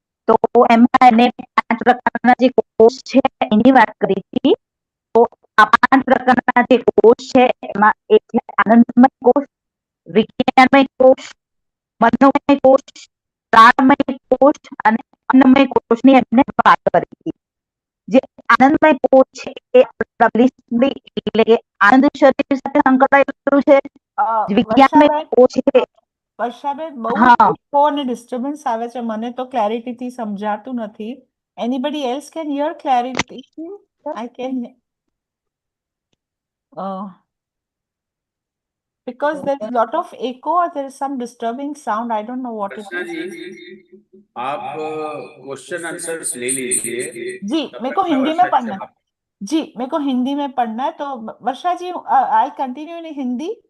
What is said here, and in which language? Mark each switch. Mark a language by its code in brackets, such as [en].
[gu] તો એમાં એને 5 પ્રકારના જે કોષ છે એની વાત કરી હતી તો આ 5 પ્રકારના જે કોષ છે એમાં એક છે આનંદમય કોષ વિજ્ઞાનમય કોષ મનોમય કોષ પ્રાણમય કોષ અને અન્નમય કોષની એમને વાત કરી હતી જે આનંદમય કોષ છે એ એટલે કે આનંદ શરીર સાથે સંકળાયેલું છે વિજ્ઞાનમય કોષ છે વર્ષાબેન બહુ ઇકો અને ડિસ્ટર્બન્સ આવે છે મને તો ક્લેરિટીથી સમજાતું નથી [en] anybody else can hear clarity I can because there's a lot of echo or there is some disturbing sound I don't know what it is [hi] आप क्वेश्चन आंसर्स ले लीजिए जी मेरे को हिंदी में पढ़ना जी, मेरे को हिंदी में पढ़ना है, तो वर्षा जी [en] I continue in Hindi.